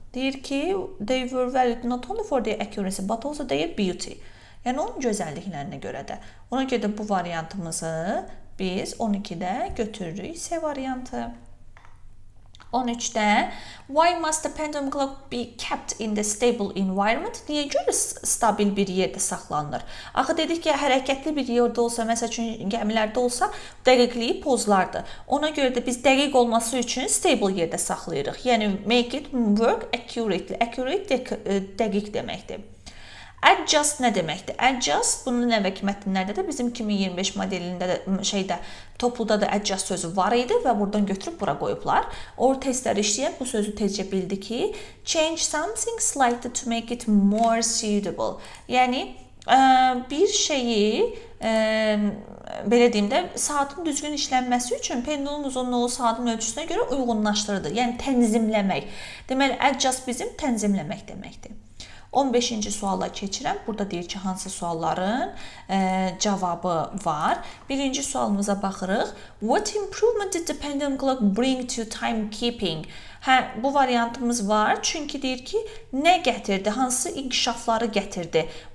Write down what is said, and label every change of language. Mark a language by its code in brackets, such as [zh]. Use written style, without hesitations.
[az] Deyir ki, [en] they were valued not only for their accuracy but also their beauty. [az] Yəni onun gözəlliklərinə görə də. Ona görə də bu variantımızı biz 12-də götürürük C variantı. [en] 13-də why must the pendulum clock be kept in the stable environment? [az] Niyə görə stabil bir yerdə saxlanılır? Axı dedik ki, hərəkətli bir yerdə olsa, məsəl üçün gəmilərdə olsa, dəqiqliyi pozlardı. Ona görə də biz dəqiq olması üçün stable yerdə saxlayırıq. [en] Yəni make it work accurately. [az] Accurate dəqiq deməkdir. Adjust nə deməkdir? Adjust bunun əvvəlki mətnlərdə də bizim 2025 modelində də topluda da adjust sözü var idi və buradan götürüb bura qoyublar. O testləri işləyən bu sözü tezcə bildi ki, [en] change something slightly to make it more suitable. [az] Yəni bir şeyi belə deyim də saatın düzgün işlənməsi üçün pendulum uzunluğu saatın ölçüsünə görə uyğunlaşdırılır. Yəni tənzimləmək. Deməli adjust bizim tənzimləmək deməkdir. 15-ci suala keçirəm. Burada deyir ki, hansı sualların cavabı var. Birinci sualımıza baxırıq. [en] What improvement did the pendulum clock bring to timekeeping? [az] Bu variantımız var. Çünki deyir ki, nə gətirdi? Hansı inkişafları gətirdi?